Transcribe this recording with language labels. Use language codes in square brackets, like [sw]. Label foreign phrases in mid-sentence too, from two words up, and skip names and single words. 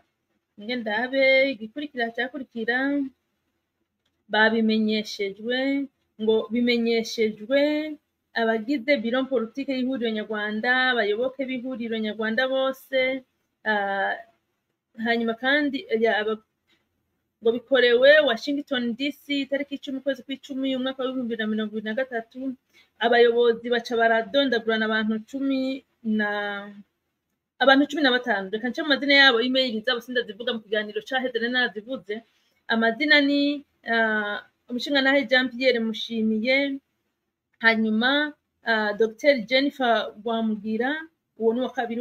[rw] Ndabe cyakurikira bimenyeshejwe abagize biro politike y'ihuriro nyarwanda, abayoboke b'ihuriro nyarwanda bose, hanyuma kandi ngo bikorewe Washington DC tariki 10 ukwezi kw'icumi umwaka wa 2023. [rn] Abayobozi baca baradondagurana abantu 15. Reka nce mu mazina yabo, email zabo sindazivuga mu kiganiro caheze nazivuze. Amazina ni umushingantahe Jean Pierre Mushimiye, hanyuma Dr Jennifer Rwamugira, uwo ni wa kabiri.